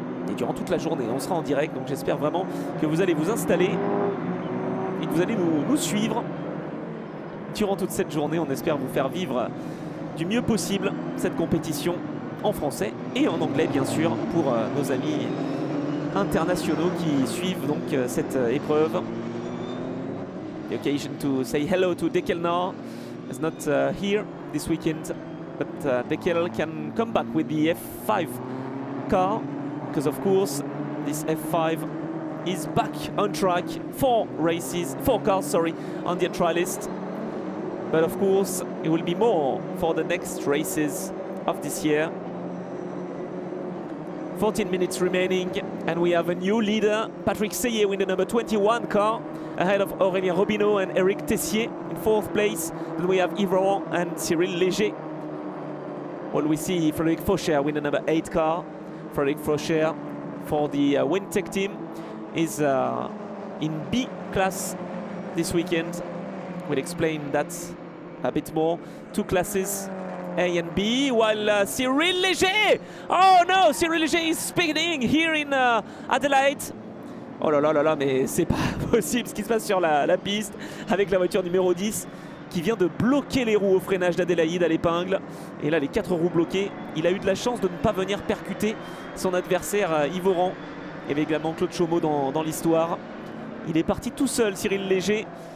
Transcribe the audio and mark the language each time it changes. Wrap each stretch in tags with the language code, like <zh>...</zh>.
<fr>Et durant toute la journée, on sera en direct. Donc j'espère vraiment que vous allez vous installer et que vous allez nous suivre durant toute cette journée. On espère vous faire vivre du mieux possible cette compétition en français et en anglais bien sûr pour nos amis internationaux qui suivent donc cette épreuve.</fr> <en>The occasion to say hello to Dekelnar is not here this weekend, but Dekel can come back with the F5 car because of course this F5 is back on track. 4 cars on the trial list. But of course, it will be more for the next races of this year. 14 minutes remaining, and we have a new leader, Patrick Seyé, with the number 21 car, ahead of Aurélien Robineau and Eric Tessier in 4th place. Then we have Yves Rohan and Cyril Léger. Well, we see Frédéric Faucher with the number 8 car. Frédéric Faucher for the WinTech team is in B class this weekend. We'll explain that a bit more. 2 classes, A and B, while Cyril Léger, oh no, Cyril Léger is speeding here in Adelaide.</en> <fr>Oh là là là là, mais c'est pas possible ce qui se passe sur la piste avec la voiture numéro 10 qui vient de bloquer les roues au freinage d'Adélaïde à l'épingle. Et là, les 4 roues bloquées. Il a eu de la chance de ne pas venir percuter son adversaire Yves Rohan. Il y avait également Claude Chaumeau dans l'histoire. Il est parti tout seul, Cyril Léger.</fr>